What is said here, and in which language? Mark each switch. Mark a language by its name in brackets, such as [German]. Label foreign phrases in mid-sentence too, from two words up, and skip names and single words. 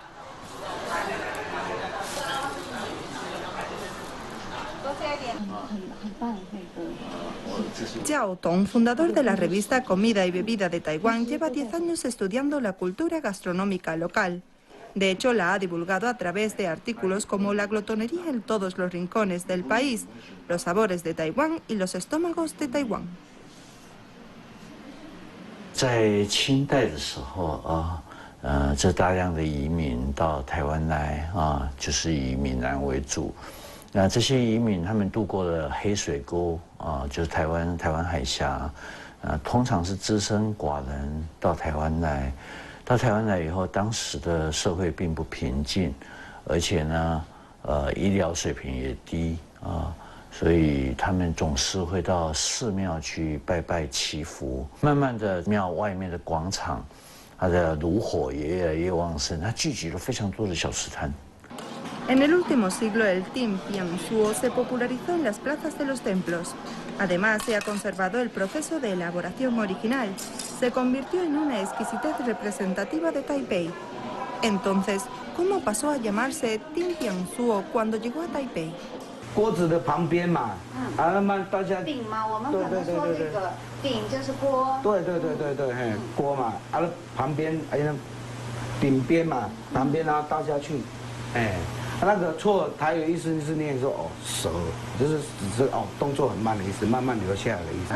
[Spanish] Zhao Tong, fundador de la revista Comida y Bebida de Taiwán, lleva 10 años estudiando la cultura gastronómica local. De hecho, la ha divulgado a través de artículos como la glotonería en todos los rincones del país, los sabores de Taiwán y los estómagos de Taiwán. [Chinese] 在清代的时候这大量的移民到台湾来就是以闽南为主。那这些移民他们渡过了黑水沟就是台湾海峡，通常是只身寡人到台湾来。到台湾来以后，当时的社会并不平静，而且呢，医疗水平也低所以他们总是会到寺庙去拜拜祈福。慢慢的，庙外面的广场，它的炉火也越来越旺盛，它聚集了非常多的小吃摊。 [Spanish] En el último siglo, el Timpiang-suo se popularizó en las plazas de los templos. Además, se ha conservado el proceso de elaboración original. Se convirtió en una exquisitez representativa de Taipei. Entonces, ¿cómo pasó a llamarse Timpiang-suo cuando llegó a Taipei? [Chinese] 锅子的旁边嘛，那么大家鼎嘛，我们可能说这个鼎就是锅。对，嘿，锅嘛，旁边顶边嘛，旁边然后倒下去，那个错台语意思是念说蛇，就是只是动作很慢的意思，慢慢流下来的意思。